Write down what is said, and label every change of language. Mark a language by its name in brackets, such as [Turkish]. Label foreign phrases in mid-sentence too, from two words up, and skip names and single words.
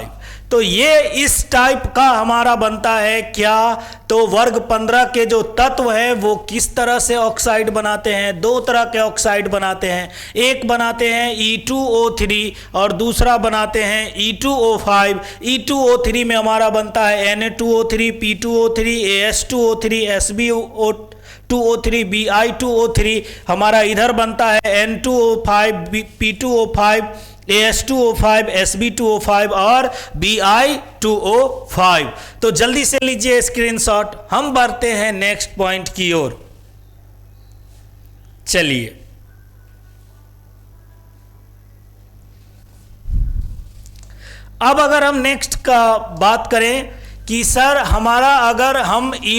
[Hindi] तो ये इस टाइप का हमारा बनता है क्या, तो वर्ग 15 के जो तत्व हैं वो किस तरह से ऑक्साइड बनाते हैं। 2 तरह के ऑक्साइड बनाते हैं, एक बनाते हैं E2O3 और दूसरा बनाते हैं E2O5। E2O3 में हमारा बनता है Na2O3, P2O3, AS2O3, Sb2O3, Bi2O3। हमारा इधर बनता है N2O5, P2O5, AS2O5, Sb2O5 और Bi2O5। तो जल्दी से लीजिए स्क्रीनशॉट, हम बढ़ते हैं [English] next point [Hindi] की ओर। चलिए, अब अगर हम नेक्स्ट का बात करें कि सर हमारा अगर हम